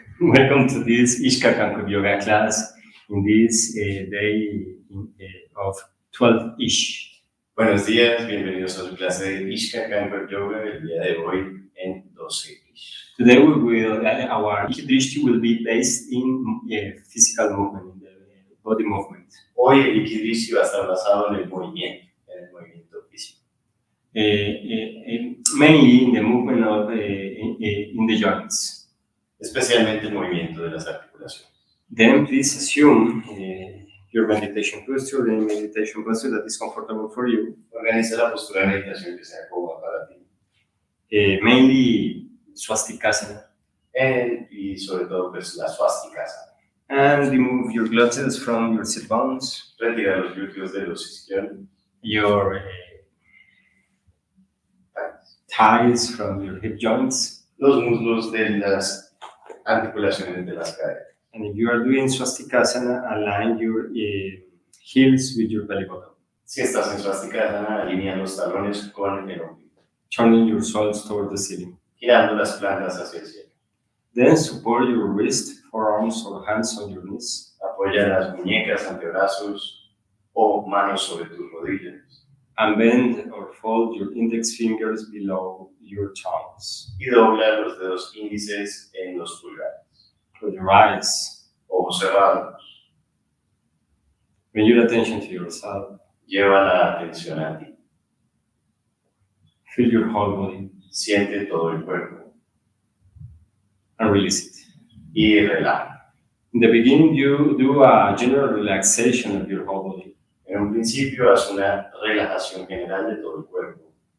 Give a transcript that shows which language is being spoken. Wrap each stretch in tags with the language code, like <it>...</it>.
<en>Welcome to this IKY Kankuebs yoga class in this day of 12-ish.</en> <es>Buenos días, bienvenidos a su clase de IKY Kankuebs Yoga el día de hoy en 12-ish.</es> <en>Today our IKY Drishti will be based in physical movement, in the body movement.</en> <es>Hoy el IKY Drishti va a estar basado en el movimiento físico.</es> <en>Mainly in the movement of in the joints.</en> <es>Especialmente el movimiento de las articulaciones.</es> <en>Then please assume your meditation posture, the meditation posture that is comfortable for you.</en> <es>Organiza la postura de meditación que sea cómoda para ti.</es> <en>Mainly swastikasana.</en> <es>Y sobre todo pues la swastikasana.</es> <en>And remove your glutes from your sit bones.</en> <es>Retira los glúteos de los isquiones.</es> <en>Your thighs from your hip joints.</en> <es>Los muslos de las articulaciones de las caderas.</es> <en>And if you are doing swastikasana, align your heels with your belly button.</en> <es>Si estás en swastikasana, alinea los talones con el ombligo.</es> <en>Turning your soles toward the ceiling.</en> <es>Girando las plantas hacia el cielo.</es> <en>Then support your wrist, forearms or hands on your knees.</en> <es>Apoya las muñecas, antebrazos o manos sobre tus rodillas.</es> <en>And bend or fold your index fingers below your thumbs.</en> <es>Y dobla los dedos índices en los pulgares.</es> <en>Close your eyes.</en> <es>Ojos cerrados.</es> <en>Bring your attention to yourself.</en> <es>Lleva la atención a ti.</es> <en>Feel your whole body.</en> <es>Siente todo el cuerpo.</es> <en>And release it.</en> <es>Y relaja.</es> <en>In the beginning, you do a general relaxation of your whole body.</en> <es>En un principio, haz una relajación general de todo el cuerpo.</es>